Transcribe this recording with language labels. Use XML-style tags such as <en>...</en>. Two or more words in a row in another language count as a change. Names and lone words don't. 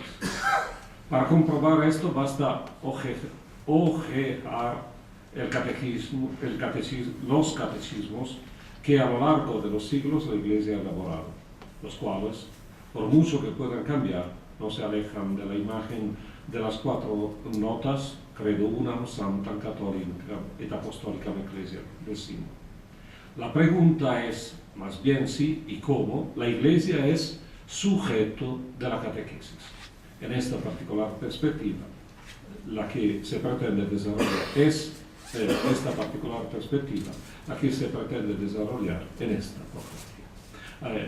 <es>Para comprobar esto basta ojear los catecismos que a lo largo de los siglos la Iglesia ha elaborado, los cuales, por mucho que puedan cambiar, no se alejan de la imagen de las 4 notas</es> <la>Credo unam sanctam catholicam et apostolicam ecclesiam</la> <es>del signo. La pregunta es, más bien si y cómo, la Iglesia es sujeto de la catequesis. En esta particular perspectiva, la que se pretende desarrollar esta particular perspectiva, la que se pretende desarrollar en esta ponencia.</es>